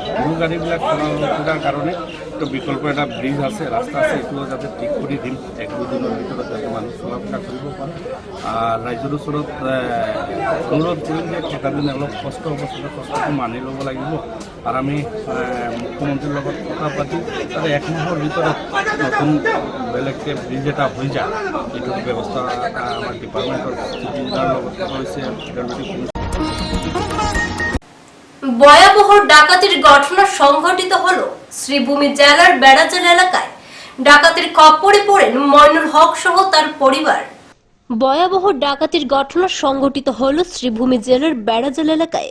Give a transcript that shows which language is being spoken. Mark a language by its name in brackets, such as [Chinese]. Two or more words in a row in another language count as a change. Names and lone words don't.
[Assamese] সৰু গাড়ীবিলাক চলাৰ কাৰণে তো বিকল্প এটা ব্ৰিজ আছে, ৰাস্তা আছে, এইটো যাতে ঠিক কৰি দিম 1-2 দিনৰ ভিতৰত যাতে মানুহ চলা ফুৰা কৰিব পাৰে। আৰু ৰাইজৰ ওচৰত অনুৰোধ কৰিম যে কেইটাদিন অলপ কষ্ট হ'ব, কষ্টটো মানি ল'ব লাগিব। আৰু আমি মুখ্যমন্ত্ৰীৰ লগত কথা পাতি তাতে 1 মাহৰ ভিতৰত নতুন বেলেগকৈ ব্ৰিজ এটা হৈ যায়, এইটো ব্যৱস্থা [Bangla] আমার ডিপার্টমেন্টের লগত হয়েছে। ভয়াবহ ডাকাতির ঘটনা সংঘটিত হলো শ্রীভূমি জেলার বেড়াজাল এলাকায়। ডাকাতির খপ্পরে পড়েন মইনুল হক সহ তার পরিবার। ভয়াবহ ডাকাতির ঘটনা সংঘটিত হলো শ্রীভূমি জেলার বেড়াজাল এলাকায়।